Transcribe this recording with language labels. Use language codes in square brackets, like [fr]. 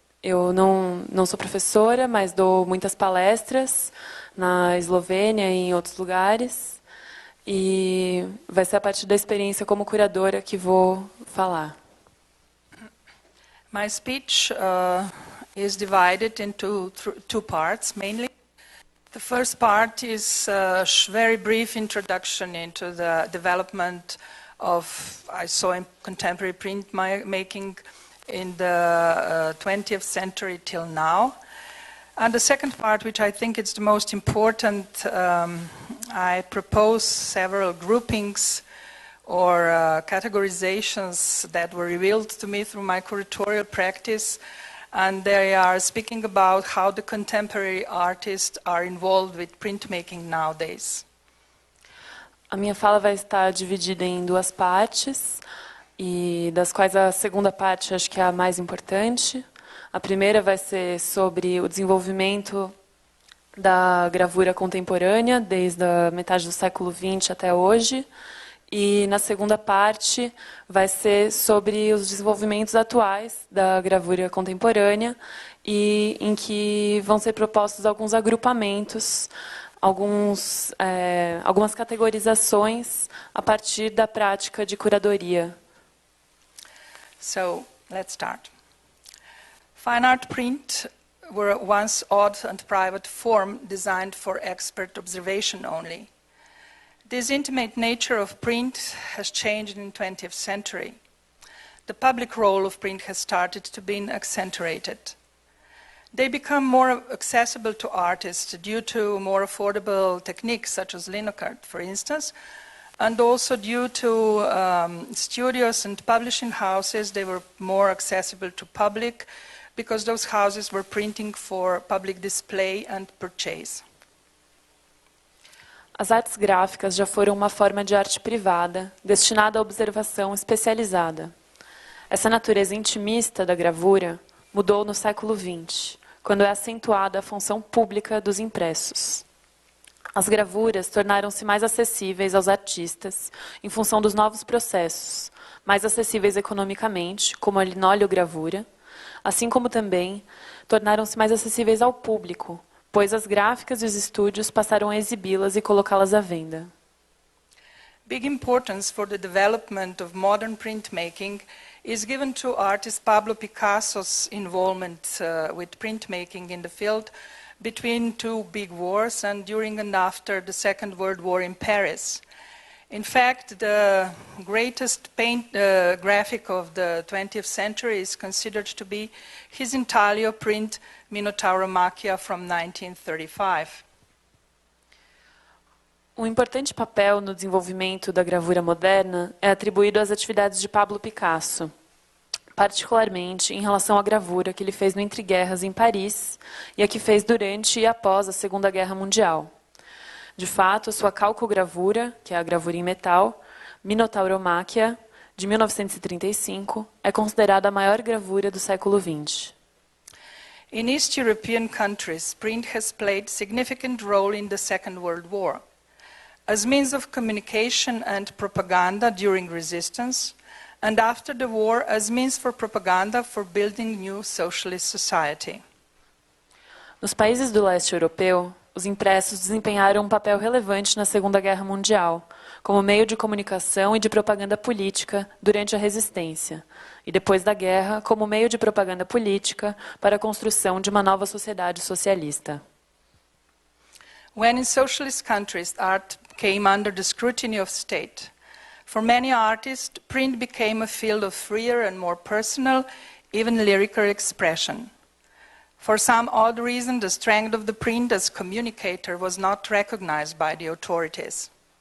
[pt] Eu não sou professora, mas dou muitas palestras na Eslovênia e em outros lugares. E vai ser a partir da experiência como curadora que vou falar. [en] My speech is divided into two parts, mainly. The first part is a very brief introduction into the development of, I saw in contemporary printmaking in the 20th century till now. And the second part, which I think is the most important, I propose several groupings or categorizations that were revealed to me through my curatorial practice, and they are speaking about how the contemporary artists are involved with printmaking nowadays. [pt] A minha fala vai estar dividida em duas partes, e das quais a segunda parte acho que é a mais importante. A primeira vai ser sobre o desenvolvimento da gravura contemporânea, desde a metade do século XX até hoje. E na segunda parte vai ser sobre os desenvolvimentos atuais da gravura contemporânea e em que vão ser propostos alguns agrupamentos, algumas categorizações a partir da prática de curadoria. [en] So, let's start. Fine art print were once odd and private form designed for expert observation only. This intimate nature of print has changed in the 20th century. The public role of print has started to be accentuated. They become more accessible to artists due to more affordable techniques such as linocard, for instance, and also due to studios and publishing houses. They were more accessible to public because those houses were printing for public display and purchase. [pt] As artes gráficas já foram uma forma de arte privada, destinada à observação especializada. Essa natureza intimista da gravura mudou no século XX, quando é acentuada a função pública dos impressos. As gravuras tornaram-se mais acessíveis aos artistas em função dos novos processos, mais acessíveis economicamente, como a linóleogravura, assim como também tornaram-se mais acessíveis ao público, pois as gráficas e os estúdios passaram a exibi-las e colocá-las à venda. [en] Big importance for the development of modern printmaking is given to artist Pablo Picasso's involvement with printmaking in the field between two big wars and during and after the Second World War in Paris. In fact, the greatest graphic of the 20th century is considered to be his intaglio print Minotauromachia from 1935. [pt] Um importante papel no desenvolvimento da gravura moderna é atribuído às atividades de Pablo Picasso, particularmente em relação à gravura que ele fez no Entreguerras em Paris e a que fez durante e após a Segunda Guerra Mundial. De fato, a sua calcogravura, que é a gravura em metal, Minotauromachia, de 1935, é considerada a maior gravura do século XX. [en] In East European countries, print has played significant role in the Second World War, as means of communication and propaganda during resistance, and after the war as means for propaganda for building new socialist society. [pt] Nos países do leste europeu, os impressos desempenharam um papel relevante na Segunda Guerra Mundial, como meio de comunicação e de propaganda política durante a resistência, e depois da guerra, como meio de propaganda política para a construção de uma nova sociedade socialista. [en] When in socialist countries art came under the scrutiny of state, for many artists, print became a field of freer and more personal, even lyrical expression. For some odd reason, the strength of the print as communicator was not recognized by the authorities.